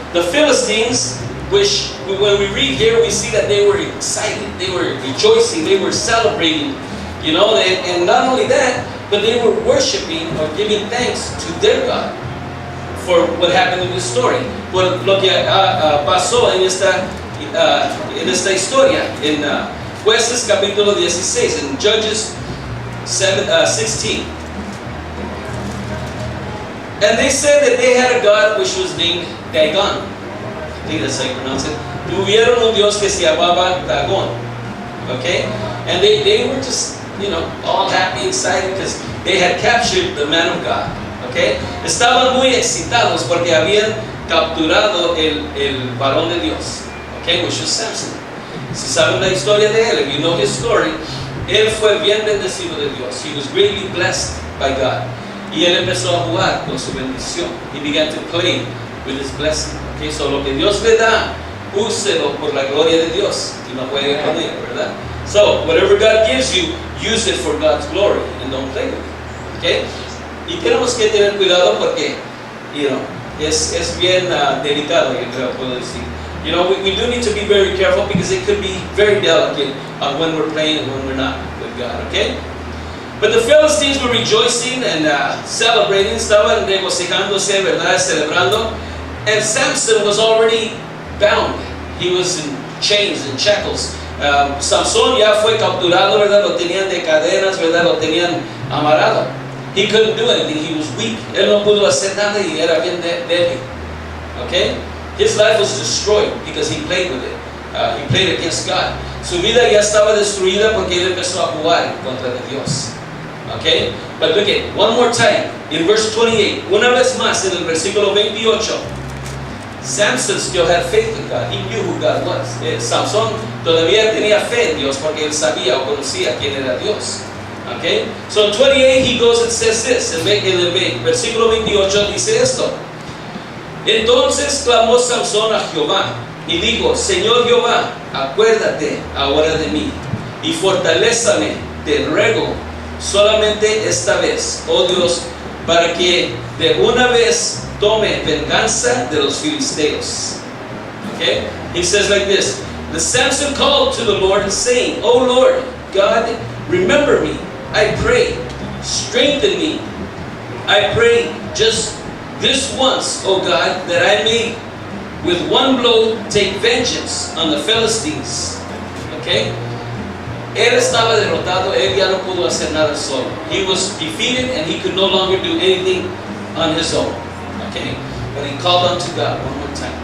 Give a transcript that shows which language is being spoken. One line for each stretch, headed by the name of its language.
English: The Philistines, which when we read here, we see that they were excited, they were rejoicing, they were celebrating, and not only that, but they were worshiping or giving thanks to their God for what happened in this story,
Spanish: por lo que pasó en esta historia, en Jueces capítulo 16,
English: in Judges 16. And they said that they had a God which was named Dagon. I think that's how you pronounce it.
Spanish: Tuvieron un Dios que se llamaba Dagon.
English: Okay? And they were just, all happy, excited, because they had captured the man of God. Okay?
Spanish: Estaban muy excitados porque habían capturado el varón de Dios. Okay?
English: Which was Samson.
Spanish: Si saben la historia de él,
English: if you know his story,
Spanish: él fue bien bendecido de Dios.
English: He was greatly blessed by God.
Spanish: Y él empezó a jugar con su bendición.
English: He began to play with his blessing. Okay?
Spanish: So lo que Dios le da, úselo por la gloria de Dios. Y no juegue con él, ¿verdad?
English: So, whatever God gives you, use it for God's glory and don't play with it. Okay?
Spanish: Y tenemos que tener cuidado porque, es bien delicado, yo creo, puedo decir.
English: We do need to be very careful because it could be very delicate on when we're playing and when we're not with God, okay? But the Philistines were rejoicing and celebrating,
Spanish: estaban regocijándose, ¿verdad? Celebrando.
English: And Samson was already bound. He was in chains and shackles.
Spanish: Samson ya fue capturado, ¿verdad? Lo tenían de cadenas, ¿verdad? Lo tenían amarrado.
English: He couldn't do anything. He was weak.
Spanish: Él no pudo hacer nada y era bien débil.
English: Okay? His life was destroyed because he played with it. He played against God.
Spanish: Su vida ya estaba destruida porque él empezó a jugar contra de Dios.
English: Okay? But look at one more time in verse 28.
Spanish: Una vez más en el versículo 28.
English: Samson still had faith in God. He knew who God was.
Spanish: Samson todavía tenía fe en Dios porque él sabía o conocía quién era Dios.
English: Okay? So in 28 he goes and says this.
Spanish: En el versículo 28 dice esto. Entonces clamó Samson a Jehová y dijo, Señor Jehová, acuérdate ahora de mí y fortalézame, te ruego, solamente esta vez, oh Dios, para que de una vez tome venganza de los filisteos.
English: Okay? He says like this, the Samson called to the Lord saying, O Lord, God, remember me, I pray, strengthen me, I pray just this once, O God, that I may with one blow take vengeance on the Philistines. Okay?
Spanish: Él estaba derrotado, él ya no pudo hacer nada solo.
English: He was defeated and he could no longer do anything on his own. Okay? But he called unto God one more time.